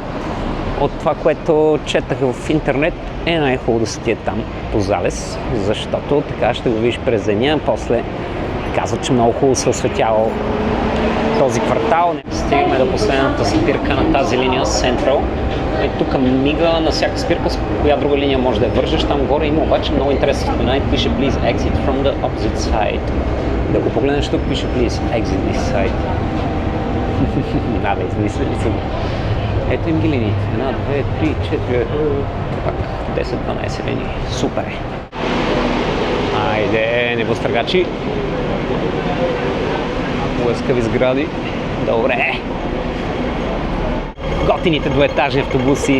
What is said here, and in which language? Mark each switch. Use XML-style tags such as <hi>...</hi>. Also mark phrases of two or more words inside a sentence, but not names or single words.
<bg>От това, което четах в интернет, е най-хубаво да се отиде там по залез, защото така ще го видиш през деня. После казват, че много хубаво се осветявал този квартал. Стигаме до последната спирка на тази линия Централ. И тук мига на всяка спирка с коя друга линия може да я вържеш. Там горе има обаче много интересно споменай. Пише</bg> <en>Please exit from the opposite side.</en> <bg>Да го погледнеш тук, пише</bg> <en>Please exit this side.</en> <bg>Да, измислили съм. Ето им ги линиите. 1, 2, 3, 4, пак 10-12 линии. Супер е. Айде, небостъргачи. Лъскави сгради. Добре. Готините двоетажни автобуси.</bg>